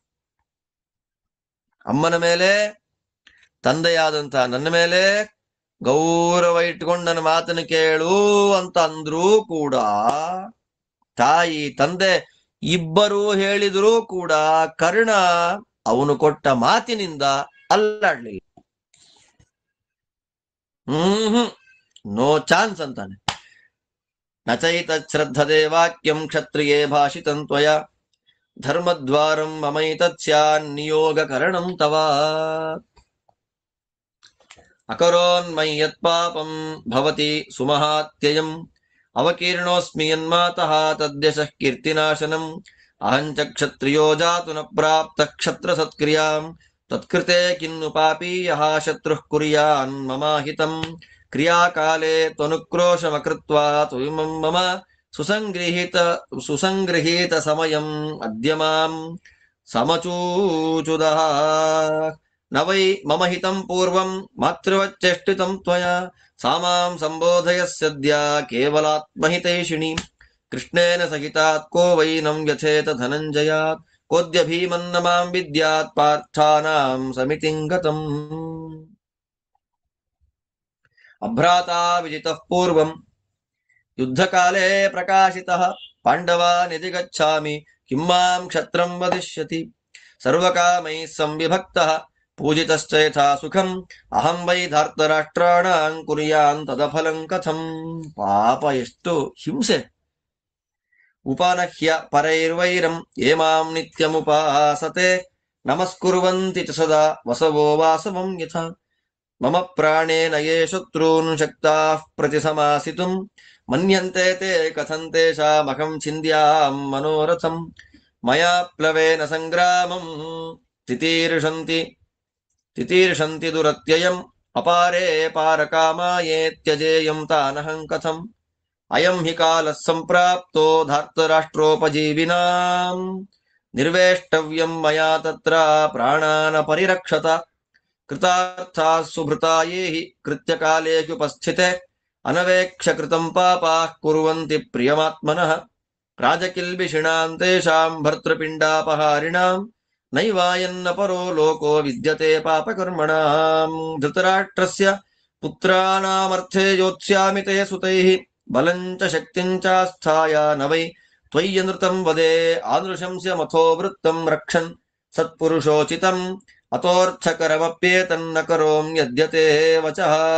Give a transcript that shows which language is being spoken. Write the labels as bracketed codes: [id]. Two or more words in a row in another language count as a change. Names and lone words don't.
[kn] ಅಮ್ಮನ ಮೇಲೆ ತಂದೆಯಾದಂತಹ ನನ್ನ ಮೇಲೆ ಗೌರವ ಇಟ್ಕೊಂಡು ನನ್ನ ಮಾತನ್ನು ಕೇಳು ಅಂತ ಅಂದ್ರೂ ಕೂಡ ತಾಯಿ ತಂದೆ ಇಬ್ಬರೂ ಹೇಳಿದರೂ ಕೂಡ ಕರ್ಣ ಅವನು ಕೊಟ್ಟ ಮಾತಿನಿಂದ ಅಲ್ಲಾಡ್ಲಿಲ್ಲ. [en] no chance [kn] ಅಂತಾನೆ. [sa] नचैत श्रद्धदे वाक्यं क्षत्रिये भाषितं त्वय धर्मद्वारं ममैतत् स्यान् नियोग करणं तव अकरोन्मै यत् पापं भवति सुमहात्ययं अवकीर्णोस्मि यन्मातः तद्यशः कीर्तिनाशनं अहंच क्षत्रियो जातु न प्राप्त क्षत्र सत्क्रियां तत्कृते किन्नु पापीयः शत्रुः कुर्यान् ममाहितं क्रियाकाले त्वनुक्रोशमकृत्वा त्वयिमं मम सुसंगृहीत समयं अद्य मां समचूचुदः न वै मम हितं पूर्वं मातृवच्चेष्टितं त्वया सामां संबोधयस्यद्य केवलात्महितैषिणि कृष्णेन सहितात् को वैनं व्यथेत धनंजयात् कोद्य भीमन्न मां विद्यात् पार्थानां समितिंगतं अभ्राता विजितः पूर्वं युद्धकाले प्रकाशितः पांडवानिधि गच्छामि किं मां क्षत्रं वदिष्यति सर्वकामैः संविभक्तः पूजितश्चैथा सुखं अहं वै धार्तराष्ट्राणां कुर्यान् तदफलं कथं. [kn] ಪಾಪ ಎಷ್ಟು ಹಿಂಸೆ. [sa] उपनह्य परैर्वैरं ये मां नित्यमुपासते नमस्कुर्वंति च सदा वसवो वासवं यथा मम प्राणेन ये शत्रून् शक्ताः प्रतिसमासितुं मन्यंते ते कथं तेषामहं छिंद्यां मनोरथं मया प्लवेन संग्रामं तितीर्षंति दुरत्ययं अपारे पारकामाये त्यजेयं तानहं कथं अयं हि कालः संप्राप्तो धार्तराष्ट्रोपजीविनां निर्वेष्टव्यं मया तत्र प्राणान परिरक्षत कृतार्थाः सुभृताये हि कृत्यकालेक्युपस्थिते अनवेक्ष कृतं पापाः कुर्वंति प्रियमात्मनः राजकिल्बिषिणां तेषां भर्तृपिंडापहारिणां नैवायन्न परो लोको विद्यते पापकर्मणां धृतराष्ट्रस्य पुत्रानामर्थे योत्स्यामि ते सुतैः बलंच शक्तिंचास्थाय न वै त्वय्यनृतं वदे आदृशंस्य मथो वृत्तं रक्षन् सत्पुरुषोचितं अतोर्थकरमप्येतन्न करों यद्यते वचः.